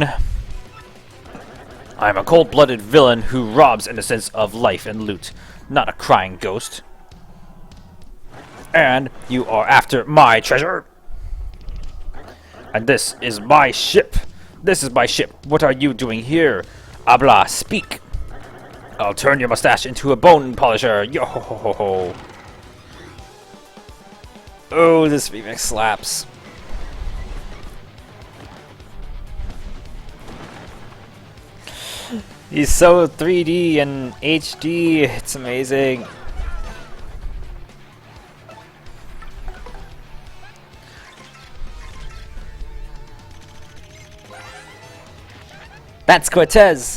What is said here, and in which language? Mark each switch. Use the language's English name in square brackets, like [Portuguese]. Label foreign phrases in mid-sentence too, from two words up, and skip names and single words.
[English] I am a cold-blooded villain who robs innocents of life and loot, not a crying ghost. And you are after my treasure. And this is my ship. This is my ship. What are you doing here? Habla, speak. I'll turn your mustache into a bone polisher. Yo ho ho ho ho. Oh, this remix slaps. He's so 3D and HD. It's amazing. That's Cortez.